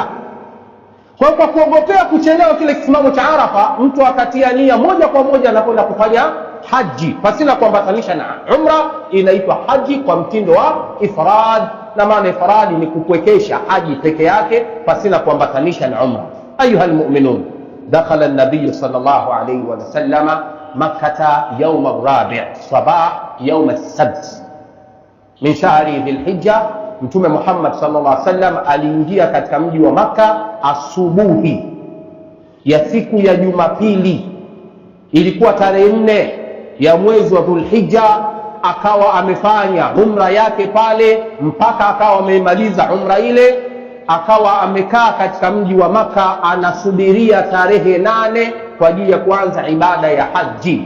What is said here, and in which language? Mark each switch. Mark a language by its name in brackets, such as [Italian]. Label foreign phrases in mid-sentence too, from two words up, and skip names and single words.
[Swahili] Kwa kuogopea kuchelewa kile kisimamo cha Arafa, mtu akatia nia moja kwa moja na kwenda kufanya haji pasina kuambatanisha na umra. Inaitwa haji kwa mtindo wa ifrad, na maana ifrad ni kupwekesha haji peke yake pasina kuambatanisha na umra. [Arabic] أيها المؤمنون دخل النبي صلى الله عليه وسلم مكة يوم الرابع صباح يوم السبت من شهر ذي الحجة. [Swahili] Mtume Muhammad [Arabic] صلى الله عليه وسلم [Swahili] aliingia katika mji wa Maka asubuhi ya siku ya Jumapili, ilikuwa tarehe 4 ya mwezi wa Dhulhijja. Akawa amefanya umra yake pale mpaka akawa amemaliza umra ile, akawa amekaa katika mji wa Maka anasubiria tarehe 8 kwa ajili ya kuanza ibada ya haji.